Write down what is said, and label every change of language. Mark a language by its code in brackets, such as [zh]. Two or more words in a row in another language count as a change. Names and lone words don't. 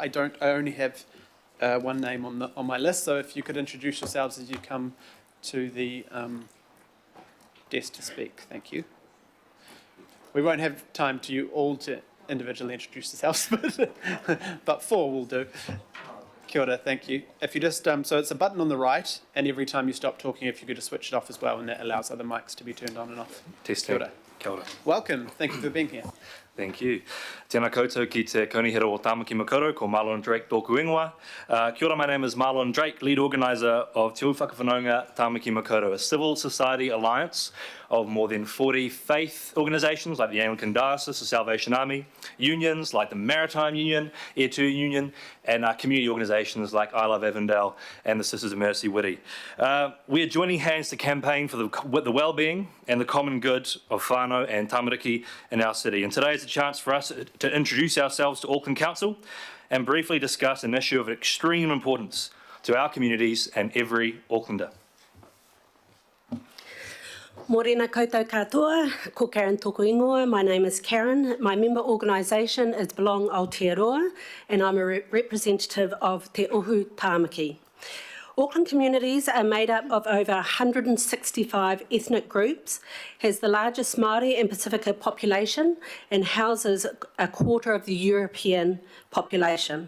[en] I only have one name on my list, so if you could introduce yourselves as you come to the desk to speak. Thank you. We won't have time to you all to individually introduce yourselves, but 4 will do. [mi] Kia ora, [en] thank you. If you just, so it's a button on the right, and every time you stop talking, if you could just switch it off as well, and that allows other mics to be turned on and off. Testing. [mi] Kia ora. Kia ora. [en] Welcome, thank you for being here. Thank you. [mi] Tēnā koutou ki te kaunihera o Tāmaki Makaurau, ko Marlon Drake tōku ingoa. Kia ora, [en] my name is Marlon Drake, lead organiser of Te Ui Whakawhanaunga Tāmaki Makaurau, a civil society alliance of more than 40 faith organisations like the Anglican Diocese, the Salvation Army, unions like the Maritime Union, Air Tour Union, and community organisations like I Love Avondale and the Sisters of Mercy Whitty. We are joining hands to campaign for the well-being and the common good of whānau and tamariki in our city. And today is a chance for us to introduce ourselves to Auckland Council and briefly discuss an issue of extreme importance to our communities and every Aucklander. [mi] Morena koutou katoa, ko Karen tōku ingoa. [en] My name is Karen. My member organisation is Belong Aotearoa, and I'm a representative of Te Ohu Tāmaki. Auckland communities are made up of over 165 ethnic groups, has the largest Māori and Pacifica population, and houses a quarter of the European population.